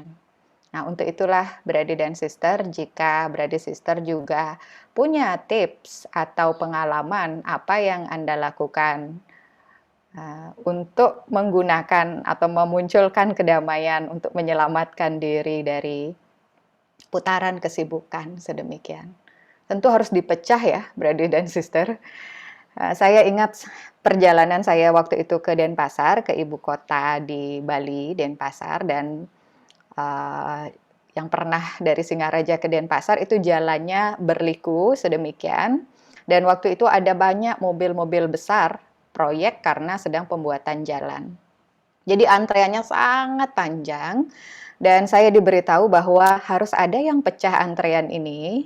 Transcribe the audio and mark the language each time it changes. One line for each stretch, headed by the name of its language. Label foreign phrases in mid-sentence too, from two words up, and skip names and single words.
Indonesian: Nah, untuk itulah Brother dan Sister, jika
English: Brother Sister
Indonesian: juga punya tips atau pengalaman apa yang Anda lakukan untuk menggunakan atau memunculkan kedamaian untuk menyelamatkan diri dari putaran kesibukan sedemikian. Tentu harus dipecah ya, brother dan sister. Saya ingat perjalanan saya waktu itu ke Denpasar, ke ibu kota di Bali, Denpasar, dan yang pernah dari Singaraja ke Denpasar itu jalannya berliku sedemikian, dan waktu itu ada banyak mobil-mobil besar proyek karena sedang pembuatan jalan. Jadi antreannya sangat panjang, dan saya diberitahu bahwa harus ada yang pecah antrean ini.